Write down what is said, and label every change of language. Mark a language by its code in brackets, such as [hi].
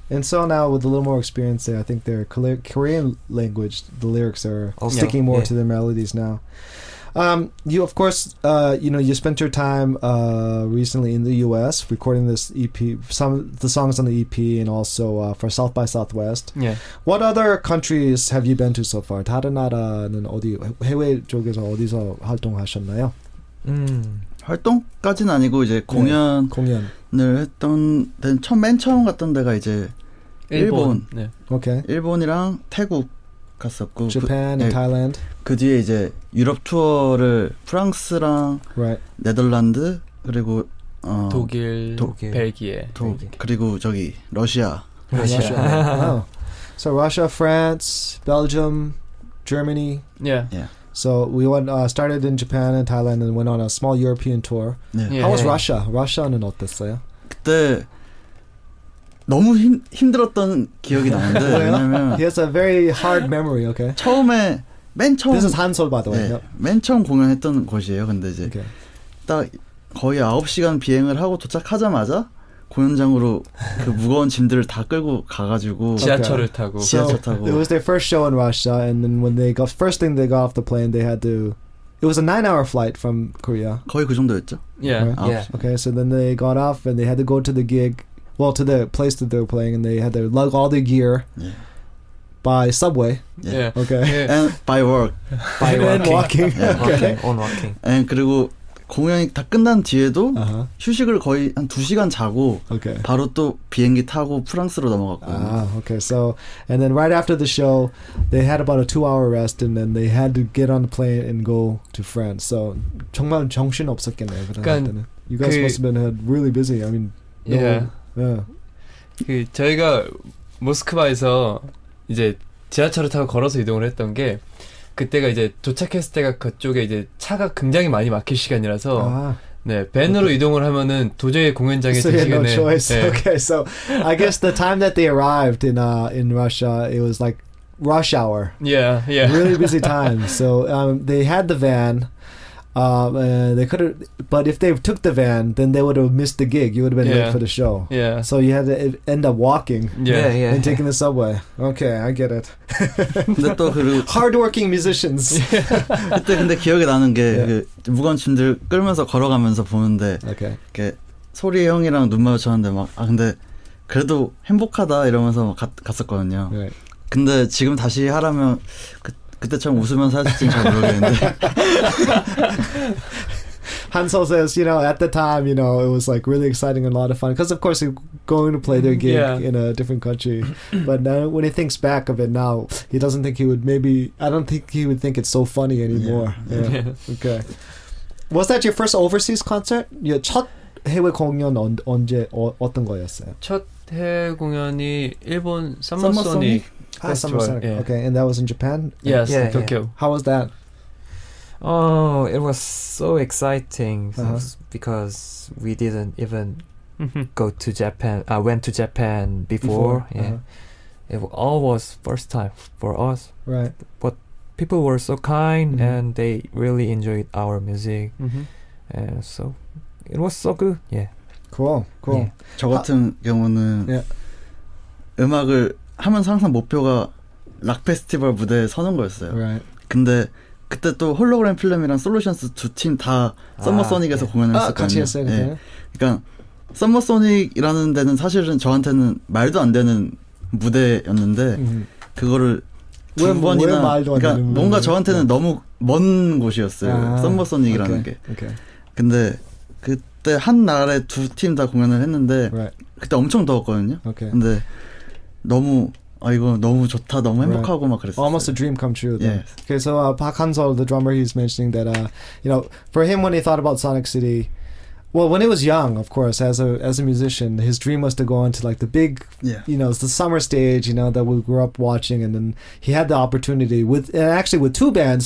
[en] And so now with a little more experience there, I think their Korean language, the lyrics are sticking more to their melodies now. You of course, you spent your time recently in the U.S. recording this EP, some of the songs on the EP, and also for South by Southwest. Yeah. What other countries have you been to so far? [ko] 다른 나라는 어디 해외 쪽에서 어디서 활동하셨나요? 활동까지는 아니고 이제 공연을 했던 데는 맨 처음 갔던 데가 이제 일본. [en] Okay. [ko] 일본이랑 태국 갔었고 [en] Japan and Thailand. [ko] 그 뒤에 이제 유럽 투어를 프랑스랑 네덜란드 그리고 독일, 벨기에. 그리고 저기 러시아. [en] Wow. So Russia, France, Belgium, Germany. Yeah. So we started in Japan and Thailand and went on a small European tour. How was Russia? [ko] Russia는 어땠어요? 그때 너무 힘들었던 기억이 나는데 왜냐면 [en] He has a very hard memory. Okay. [ko] 맨 처음 [en] This is Hansol, by the way. [ko] 네, 맨 처음 공연했던 곳이에요. 근데 이제 딱 거의 9시간 비행을 하고 도착하자마자 공연장으로 그 무거운 짐들을 다 끌고 가가지고 지하철을 타고. [en] It was their first show in Russia, and then when they first thing they got off the plane, they had to. It was a 9-hour flight from Korea. [ko] 거의 그 정도였죠. [en] Yeah. Right? Okay, so then they got off and they had to go to the gig. Well, to the place that they were playing, and they had to lug all their gear by subway. Yeah. Okay. And by walking. walking. walking. [ko] And 그리고 공연이 다 끝난 뒤에도 휴식을 거의 한 2시간 자고 바로 또 비행기 타고 프랑스로 넘어갔거든요. [en] Okay. So, and then right after the show, they had about a 2-hour rest, and then they had to get on the plane and go to France. [ko] So, 정말 정신 없었겠네요. 그때는. [en] You guys must have been really busy. I mean, [ko] 그 저희가 모스크바에서 이제 지하철을 타고 걸어서 이동을 했던 게 그때가 이제 도착했을 때가 그쪽에 이제 차가 굉장히 많이 막힐 시간이라서 밴으로 이동을 하면은 도저히 공연장에 [en] so no choice. Okay, so I guess the time that they arrived in Russia, it was like rush hour. Yeah. Really busy time. So they had the van. They could have, but if they took the van, then they would have missed the gig. You would have been late for the show. Yeah. So you had to end up walking. And taking the subway. Okay, I get it. [ko] 근데 또 그리고 [en] hardworking musicians. [ko] 그때 근데 기억이 나는 게 그 무거운 짐들 끌면서 걸어가면서 보는데 이렇게 소리 형이랑 눈 마주쳤는데 막 근데 그래도 행복하다 이러면서 막 갔었거든요. 근데 지금 다시 하라면 그때처럼 웃으면서 할지는 잘 모르겠는데. [en] Hansel says, at the time, it was like really exciting and a lot of fun because, of course, they're going to play their gig in a different country. But now, when he thinks back of it now, he doesn't think he would I don't think he would think it's so funny anymore. Yeah. Okay. Was that your first overseas concert? 첫 해외 공연 언제 어떤 거였어요? 첫 해외 공연이 일본 썸머소닉 Summer Sonic. Yeah. Okay, and that was in Japan? Yes, in Tokyo. How was that? Oh, it was so exciting because we didn't even go to Japan. I went to Japan before. Yeah, it all was first time for us. Right. But people were so kind and they really enjoyed our music. So it was so good. Yeah. Cool. Yeah. [ko] 저 같은 경우는 음악을 하면서 항상 목표가 락 페스티벌 무대에 서는 거였어요. [en] Right. [ko] 근데 그때 또 홀로그램 필름이랑 솔루션스 두 팀 다 썸머소닉에서 공연을 했었거든요. 같이 했어요, 그때. 네. 그러니까 썸머소닉이라는 데는 사실은 저한테는 말도 안 되는 무대였는데 그거를 두 번이나 말도 안 그러니까 되는 뭔가 저한테는 너무 먼 곳이었어요. 썸머소닉이라는 게. 근데 그때 한 날에 두 팀 다 공연을 했는데 그때 엄청 더웠거든요. 근데 너무 이거 너무 좋다, 너무 행복하고 막 그랬어요. [en] Almost a dream come true. Yes. Okay, so Park Han-sol, the drummer, he's mentioning that for him when he thought about Sonic City, well, when he was young, of course, as a musician, his dream was to go into like the big, the summer stage, that we grew up watching, and then he had the opportunity with two bands.